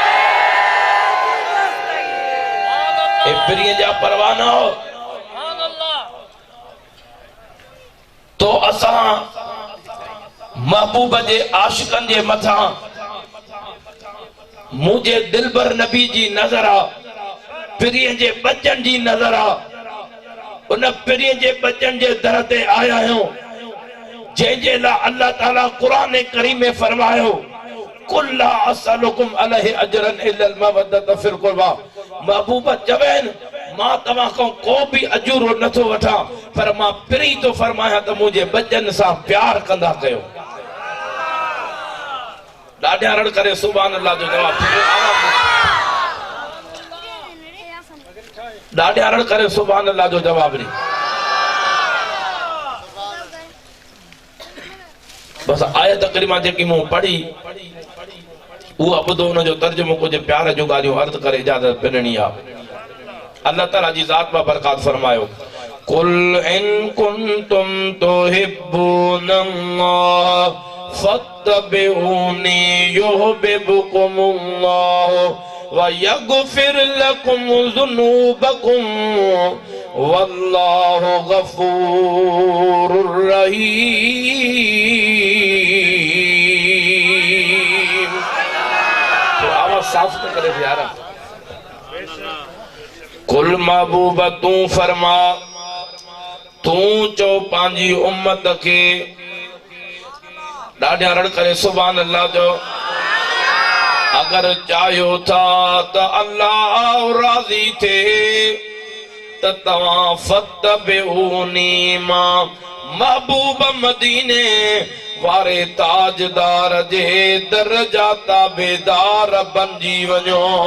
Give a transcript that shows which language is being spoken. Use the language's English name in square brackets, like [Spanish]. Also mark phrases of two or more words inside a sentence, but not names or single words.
[Sindhi] ए पिरीअ जा परवाना हो, तो असां महबूब जे आशिकनि जे मथां मुझे दिलबर नबी जी नजर आ, पिरीअ जे बचन जी नजर आ। उन पिरीअ जे बचन जे दर ते आया आहियूं, जंहिंजे लाइ [Arabic] الله تعالى [Sindhi] क़ुरान करीम में फरमायो, [Arabic] قل لا أسألكم عليه أجرا إلا المودة في القربى. [Sindhi] महबूब चवेन, मां तव्हां खां को भी अजूरो नथो वठां, पर मां पिरी तो फरमाया त मुंहिंजे बचन सां प्यार कंदा कयो। ॾाढा रड़ करे [Arabic] سبحان الله [Sindhi] जो जवाब, ॾाढा रड़ करे [Arabic] سبحان الله [Sindhi] जो जवाब ॾे। बस आयत करीमा जेकी मूं पढ़ी उहा ॿुधो, उन जो तर्जुमो कुछ प्यार जो ॻाल्हियूं अर्ज़ करे इजाज़त पिनणी आहे। अल्लाह ताला जी ज़ात बा बरकात फरमायो, [Arabic] قل إن كنتم تحبون الله فاتبعوني يحببكم الله ويغفر لكم ذنوبكم والله غفور رحيم. [Sindhi] तो आवाज साफ तो करे यार। कुल महबूब तू फरमा, तू चो पांजी उम्मत के, ॾाढा रड़ करे [Arabic] سبحان الله [Sindhi] जो, अगर चाहियो था त अल्लाह राज़ी थे त तव्हां फत्तबिऊनी, मां महबूब मदीने वारे ताजदार जे दरजा ताबेदार बणजी वञो।